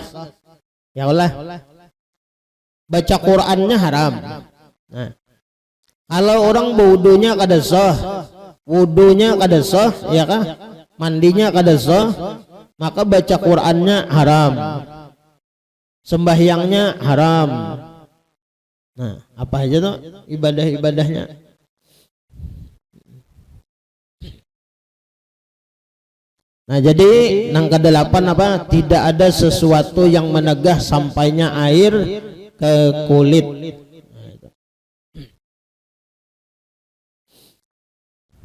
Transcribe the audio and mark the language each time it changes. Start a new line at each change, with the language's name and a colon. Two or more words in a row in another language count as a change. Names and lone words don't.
Indonesian: Ya Allah. Baca Qur'annya haram.
Banjar: Nah, kalau orang wudunya kada sah, ya kah? Mandinya kada sah, maka baca Qur'annya haram.
Indonesian: Sembahyangnya haram. Nah, apa aja tuh ibadah-ibadahnya?
Banjar: Nah, jadi nang kedelapan apa?
Indonesian: Tidak ada sesuatu yang menegah sampainya air ke kulit.